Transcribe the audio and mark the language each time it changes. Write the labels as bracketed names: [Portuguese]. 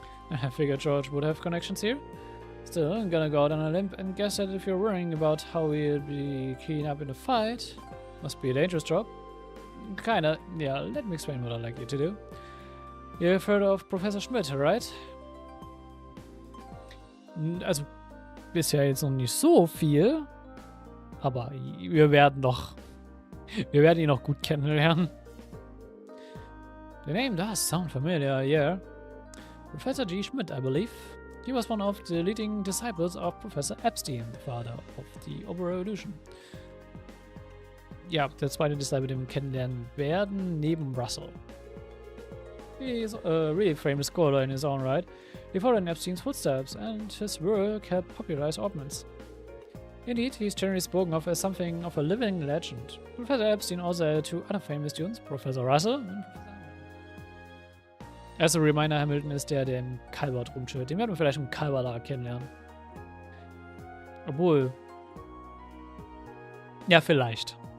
[English] I figured George would have connections here. Still, I'm gonna go out on a limb and guess that if you're worrying about how we'll be keen up in a fight, must be a dangerous job. Kinda, yeah, let me explain what I'd like you to do. You've heard of Professor Schmidt, right? [German] Also, bisher jetzt noch nicht so viel, aber wir werden ihn noch gut kennenlernen. [English] The name does sound familiar, yeah. Professor G. Schmidt, I believe. He was one of the leading disciples of Professor Epstein, the father of the Ober-Revolution. [German] Ja, der zweite Disciple, den wir kennenlernen werden, neben Russell. [English] He's a really famous scholar in his own right. He followed in Epstein's footsteps, and his work helped popularize ordnance. Indeed, he's generally spoken of as something of a living legend. Professor Epstein also had 2 other famous students, Professor Russell and Professor Hamilton. As a reminder, [German] Hamilton ist der im Calvert rumchillt. Den werden wir vielleicht im Calvert kennenlernen. Obwohl. Ja, vielleicht.